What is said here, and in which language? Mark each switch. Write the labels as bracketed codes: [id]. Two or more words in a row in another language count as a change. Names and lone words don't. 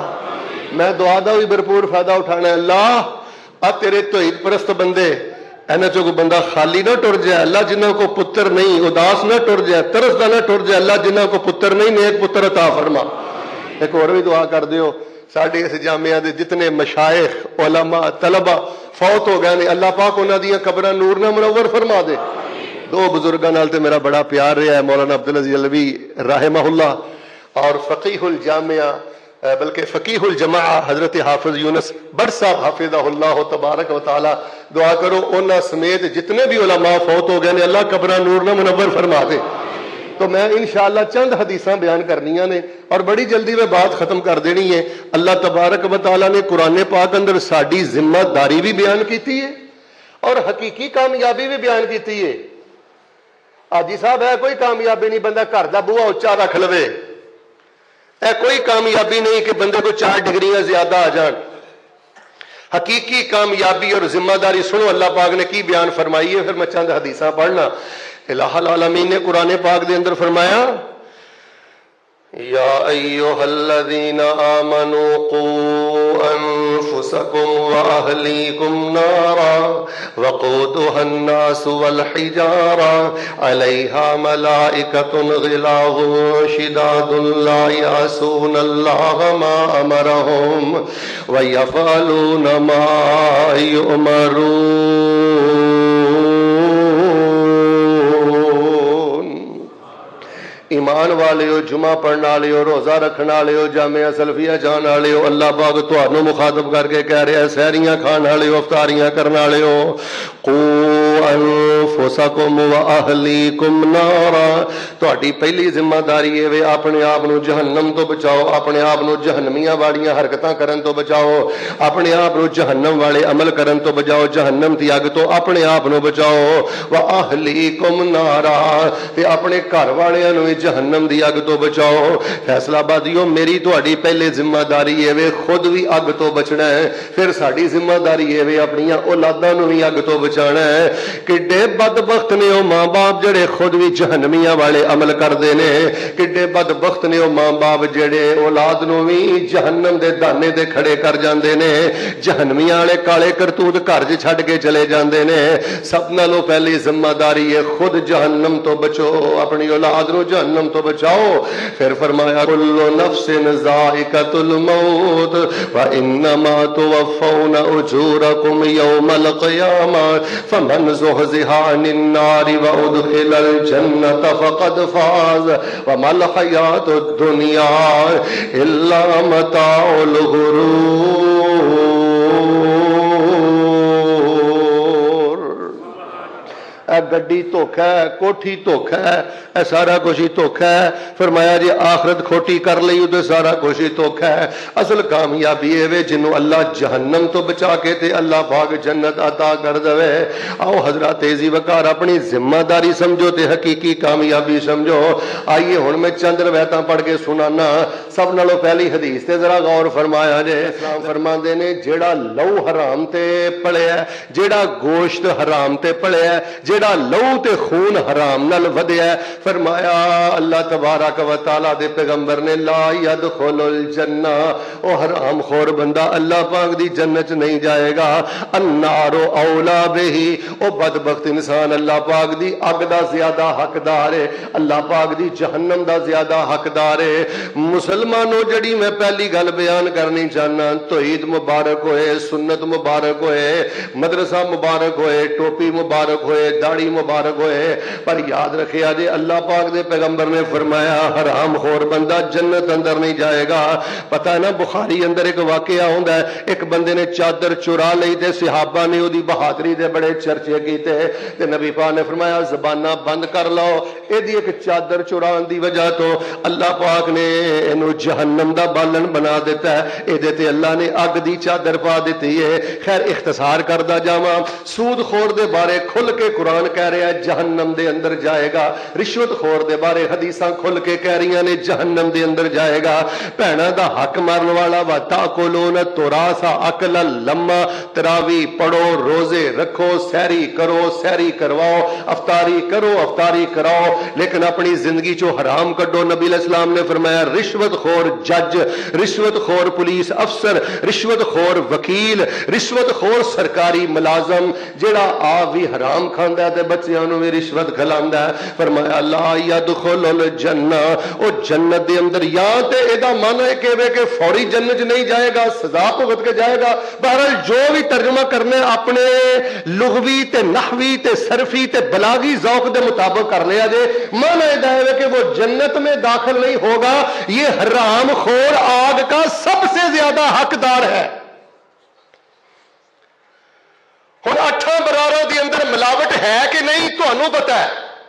[pa] میں دعا دا بھی بھرپور فائدہ اٹھانا ہے. اللہ آ تیرے توحید پرست بندے اینا چو کو بندہ خالی نہ ٹر جائے. اللہ جنہوں کو پتر نہیں اداس نہ ٹر جائے، ترس نہ ٹر جائے. اللہ جنہوں کو پتر نہیں نیک پتر عطا فرما. ایک اور بھی دعا کر دیو ساڈے اس جامعہ دے جتنے مشائخ علماء طلبہ فوت ہو گئے نے، اللہ پاک انہاں دیاں قبراں نور نہ منور فرما دے. 2 بزرگاں نال تے میرا بڑا پیار رہا ہے، مولانا عبدالعزیز علوی [ar] رحمہ اللہ [pa] اور فقیہ الجامعہ بلکہ فقیہ الجماع حضرت حافظ یونس بٹ صاحب [ar] حافظہ اللہ [pa] تبارک و تعالی دعا کرو انہاں سمیت جتنے بھی علماء فوت ہو گئے نے اللہ قبراں نور نہ منور فرما دے. تو میں انشاءاللہ چند حدیثاں بیان کرنیاں نے اور بڑی جلدی میں بات ختم کر دینی ہے. اللہ تبارک و تعالی نے قرآن پاک اندر ساڈی ذمہ داری بھی بیان کیتی ہے اور حقیقی کامیابی بھی بیان کیتی ہے. حاجی صاحب ہے کوئی کامیابی نہیں بندہ گھر دا بوہا اچا رکھ لوے، اے کوئی کامیابی نہیں کہ بندے کو 4 ڈگریاں زیادہ آ جان. حقیقی کامیابی اور ذمہ داری سنو اللہ پاک نے کی بیان فرمائی ہے. پھر میں چند حدیثاں پڑھنا. الہ العالمین نے قرآن پاک دے اندر فرمایا [ar] یا ایھا الذین آمنوا قوا انفسکم واہلیکم نارا وقودها الناس والحجارہ علیہا ملائکۃ غلاظ شداد لا یعصون اللہ ما امرہم ویفعلون ما یؤمرون. [pa] ایمان والے ہو، جمعہ پڑھنے والے ہو، روزہ رکھنے والے ہو، جامعہ سلفیہ جان والے ہو، اللہ پاک تھانوں مخاطب کر کے کہہ رہے ہیں سحریاں کھان والے ہو، افطاریاں کرنے والے ہو. [ar] قوا انفسکم واہلیکم نارا، [pa] تہاڈی پہلی ذمہ داری ہے اپنے آپ نو جہنم تو بچاؤ، اپنے آپ نو جہنمیاں والیاں حرکتاں کرن تو بچاؤ، اپنے آپ نو جہنم والے عمل کرن تو بچاؤ، جہنم دی اگ تو اپنے آپ نو بچاؤ. [ar] واہلیکم نارا، [pa] تے اپنے گھر والےاں نو جہنم دی اگ تو بچاؤ. فیصلہ آبادیو میری تہاڈی پہلے ذمہ داری ہے وے خود بھی اگ تو بچنا ہے، پھر ساڈی ذمہ داری ہے وے اپنی اولاداں نو بھی اگ تو بچانا ہے. کڈے بدبخت نے او ماں باپ جڑے خود بھی جہنمیاں والے عمل کردے نے، کڈے بدبخت نے او ماں باپ جڑے اولاد نو بھی جہنم دے دانے دے کھڑے کر جاندے نے، جہنمیاں والے کالے کرتوت گھر چ چھڈ کے چلے جاندے نے. سب نالوں پہلی ذمہ داری ہے خود جہنم تو بچو، اپنی اولاد نو جہنم تو بچاؤ. پھر فرمایا [ar] کل نفس ذائقۃ الموت وانما توفون اجورکم یوم القیامہ فمن زحزح عن النار وادخل الجنة فقد فاز وما الحیاۃ الدنیا الا متاع الغرور. [pa] اے گڈی دھوکھا ہے، کوٹھی دھوکھا ہے، اے سارا کچھ ہی دھوکھا ہے. فرمایا جی آخرت کھوٹی کر لئی تے سارا کچھ ہی دھوکھا ہے. اصل کامیابی اے وے جنوں اللہ جہنم تو بچا کے تے اللہ پاک جنت عطا کر دے. آؤ حضرات عزیز وقار اپنی ذمہ داری سمجھو تے حقیقی کامیابی سمجھو. آئیے ہن میں چند روایتاں پڑھ کے سنانا. سب نالوں پہلی حدیث تے ذرا غور فرمایا جے. اسلام فرماندے نے جیڑا لو حرام تے پڑیا، جیڑا گوشت حرام تے پڑیا، جیڑا لو تے خون حرام نال ودیا، فرمایا اللہ تبارک و تعالی دے پیغمبر نے [ar] لا يدخل الجنہ، [pa] او حرام خور بندہ اللہ پاک دی جنت نہیں جائے گا. [ar] النار اولا بہی، [pa] او بدبخت انسان اللہ پاک دی اگ دا زیادہ حقدار ہے، اللہ پاک دی جہنم دا زیادہ حقدار ہے. مسلمانوں جڑی میں پہلی گل بیان کرنی چاہنا، توحید مبارک ہوئے، سنت مبارک ہوئے، مدرسہ مبارک ہوئے، ٹوپی مبارک ہوئے، داڑھی مبارک ہوئے، پر یاد رکھے آجے اللہ پاک دے پیغمبر نے فرمایا حرام خور بندہ جنت اندر نہیں جائے گا. پتہ ہے نا بخاری اندر ایک واقعہ ہوندا ہے، ایک بندے نے چادر چرا لئی تے صحابہ نے اودی بہادری دے بڑے چرچے کیتے تے نبی پاک نے فرمایا زباناں بند کر لو. ایدی ایک چادر چران دی وجہ تو اللہ پاک نے اینو جہنم دا بالن بنا دیتا ہے، ایدے تے اللہ نے اگ دی چادر پا دیتی ہے. خیر اختصار کردا جاواں، سود خور دے بارے کھل کے قرآن کہہ رہا ہے جہنم دے اندر جائے گا. رشوت خور دے بارے حدیثاں کھل کے کہہ رہی نے جہنم دے اندر جائے گا. بھیناں دا حق مارن والا [ar] وا تاکلون التراث اکلا لما، [pa] تراوی پڑھو، روزے رکھو، سحری کرو، سحری کرواؤ، افطاری کرو، افطاری کراؤ، لیکن اپنی زندگی چو حرام کڈو. نبی [ar] علیہ السلام [pa] نے فرمایا رشوت خور جج، رشوت خور پولیس افسر، رشوت خور وکیل، رشوت خور سرکاری ملازم جڑا آپ بھی حرام کھاندا ہے تے بچیاں نو بھی رشوت کھلاندا ہے. فرمایا [ar] لا یدخل الجنہ, [pa] او جنت دے اندر یا تے ادا معنی ہے کہ فوری جنت نہیں جائے گا, سزا بھگت کے جائے گا. بہرحال جو بھی ترجمہ کرنے اپنے لغوی تے نحوی تے صرفی تے بلاغی ذوق دے مطابق کر لیا جے. [ur] معنی ہے کہ وہ جنت میں داخل نہیں ہوگا, یہ حرام خور آگ کا سب سے زیادہ حقدار ہے. ہن 8 براروں کے اندر ملاوٹ ہے کہ نہیں تمہیں پتا ہے.